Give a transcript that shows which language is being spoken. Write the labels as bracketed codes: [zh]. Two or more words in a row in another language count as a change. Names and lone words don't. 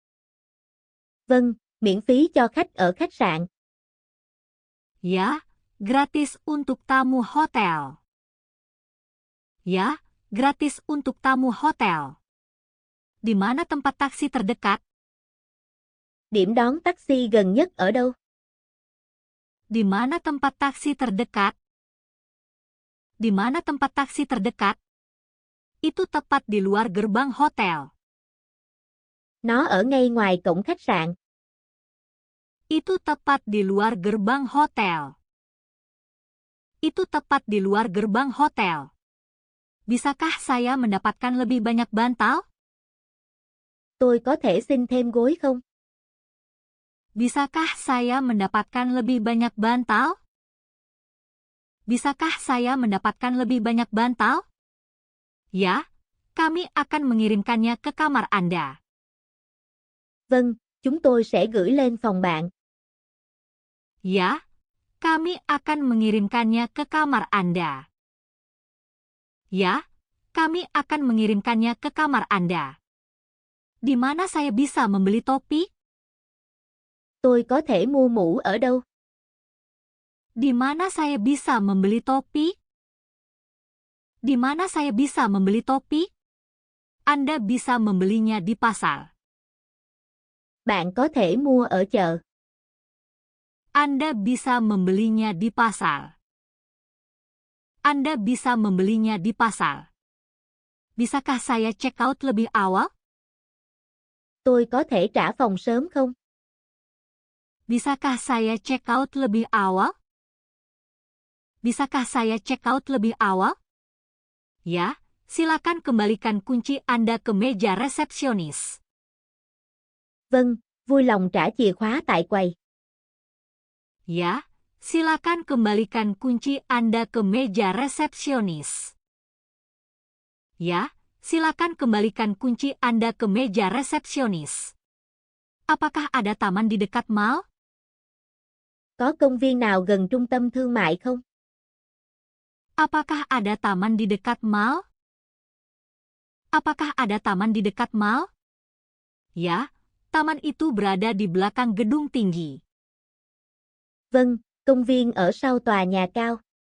[vi] Vâng, miễn phí cho khách ở khách sạn. [id] Ya, gratis untuk tamu hotel. Ya, gratis untuk tamu hotel. Di mana tempat taksi terdekat? [vi] Điểm đón taxi gần nhất ở đâu? [id] Di mana tempat taksi terdekat? Di mana tempat taksi terdekat? Itu tepat di luar gerbang hotel. [vi] Nó ở ngay ngoài cổng khách sạn. [id] Itu tepat di luar gerbang hotel. Itu tepat di luar gerbang hotel. Bisakah saya mendapatkan lebih banyak bantal? [vi] Tôi có thể xin thêm gối không? [id] Bisakah saya mendapatkan lebih banyak bantal? Bisakah saya mendapatkan lebih banyak bantal? Ya, kami akan mengirimkannya ke kamar Anda. [vi] Vâng, chúng tôi sẽ gửi lên phòng bạn. [id] Ya, kami akan mengirimkannya ke kamar Anda. Ya, kami akan mengirimkannya ke kamar Anda. Di mana saya bisa membeli topi? [vi] Tôi có thể mua mũ ở đâu? [id] Di mana saya bisa membeli topi? Di mana saya bisa membeli topi? Anda bisa membelinya di pasar. [vi] Bạn có thể mua ở chợ. [id] Anda bisa membelinya di pasar. Anda bisa membelinya di pasar. Bisakah saya [en] check out [id] lebih awal? [vi] Tôi có thể trả phòng sớm không? [id] Bisakah saya [en] check out [id] lebih awal? Bisakah saya [en] check out [id] lebih awal? Ya, silakan kembalikan kunci Anda ke meja resepsionis. [vi] Vâng, vui lòng trả chìa khóa tại quầy. [id] Ya, silakan kembalikan kunci Anda ke meja resepsionis. Ya, silakan kembalikan kunci Anda ke meja resepsionis. Apakah ada taman di dekat mall? [vi] Có công viên nào gần trung tâm thương mại không? [id] Apakah ada taman di dekat mall? Apakah ada taman di dekat mall? Ya, taman itu berada di belakang gedung tinggi. [vi] Vâng, công viên ở sau tòa nhà cao.